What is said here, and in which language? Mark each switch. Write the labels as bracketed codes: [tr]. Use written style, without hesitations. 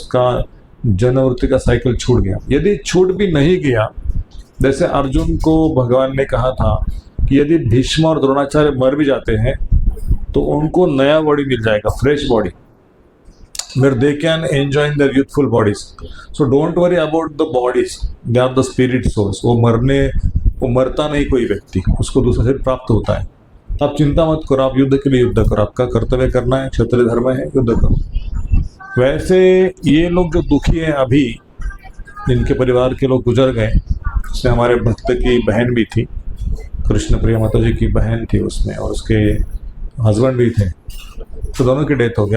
[hi] उसका जन्मवृत्ति का साइकिल छूट गया। यदि छूट भी नहीं गया, जैसे अर्जुन को भगवान ने कहा था कि यदि भीष्म और द्रोणाचार्य मर भी जाते हैं तो उनको नया बॉडी मिल जाएगा, fresh body, [en] where they can enjoy their youthful bodies. So don't worry about the bodies, they are the spirit souls. [hi] वो मरता नहीं कोई व्यक्ति, उसको दूसरा शरीर प्राप्त होता है। आप चिंता मत करो, आप युद्ध के लिए युद्ध करो, आपका कर्तव्य करना है, क्षत्रिय धर्म है, युद्ध करो। वैसे ये लोग जो दुखी हैं अभी, जिनके परिवार के लोग गुजर गए, उसमें हमारे भक्त की बहन भी थी, कृष्ण प्रिया माता जी की बहन थी उसमें, और उसके हस्बैंड भी थे, तो दोनों की डेथ हो गई।